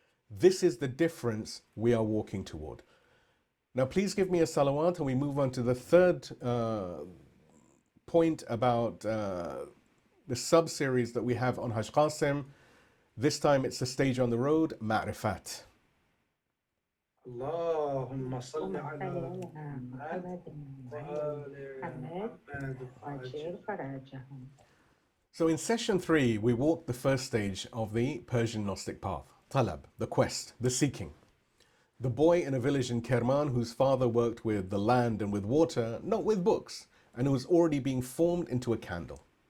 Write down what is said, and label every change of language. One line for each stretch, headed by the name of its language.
English: This is the difference we are walking toward. Now please give me a salawat and we move on to the third point about the sub-series that we have on Hajj Qasim. This time it's a stage on the road, Ma'rifat.
Arabic: اللهم صل على محمد وآل محمد وعجل.
English: So in session 3, we walked the first stage of the Persian Gnostic path, Talab, the quest, the seeking. The boy in a village in Kerman whose father worked with the land and with water, not with books, and who was already being formed into a candle.